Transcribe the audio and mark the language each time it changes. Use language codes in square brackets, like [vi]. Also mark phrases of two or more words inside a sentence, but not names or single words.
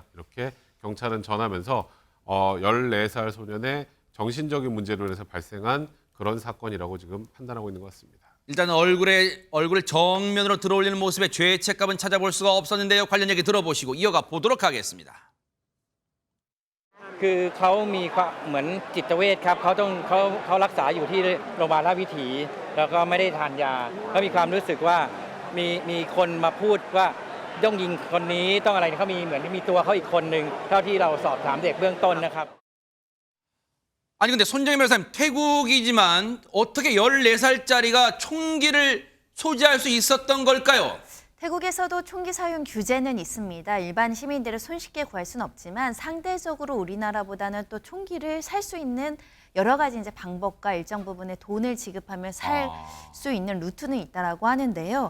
[ko] 이렇게 경찰은 전하면서 14살 소년의 정신적인 문제로 인해서 발생한 그런 사건이라고 지금 판단하고 있는 것 같습니다. 일단 얼굴을 정면으로 들어올리는 모습에 죄책감은 찾아볼 수가 없었는데요. 관련 얘기 들어보시고 이어가 보도록 하겠습니다. [th] คือเขามีความเหมือนจิตเวชครับเขารักษาอยู่ที่โรงพยาบาลราชวิถีแล้วก็ไม่ได้ทานยาเขามีความรู้สึกว่ามีคนมาพูดว่าต้องยิงคนนี้ต้องอะไรเขามีเหมือนมีตัวเขาอีกคนนึงเท่าที่เราสอบถามเด็กเบื้องต้นนะครับ [ko] 아니 근데 손정희 변호사님 태국이지만 어떻게 14살짜리가 총기를 소지할 수 있었던 걸까요? 태국에서도 총기 사용 규제는 있습니다. 일반 시민들을 손쉽게 구할 수는 없지만 상대적으로 우리나라보다는 또 총기를 살 수 있는 여러 가지 이제 방법과 일정 부분의 돈을 지급하면 살 수 있는 루트는 있다라고 하는데요.